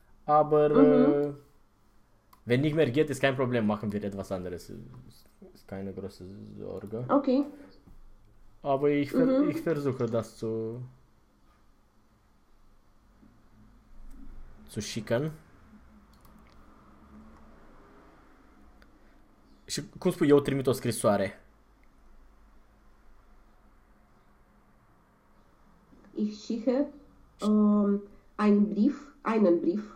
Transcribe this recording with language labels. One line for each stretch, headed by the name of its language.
German: Aber wenn nicht mehr geht, ist kein Problem, machen wir etwas anderes. Ist keine große Sorge. Okay. Aber ich versuche das zu schicken.
Romanian: Și cum spui, eu trimit o scrisoare.
German: Ich schicke einen Brief,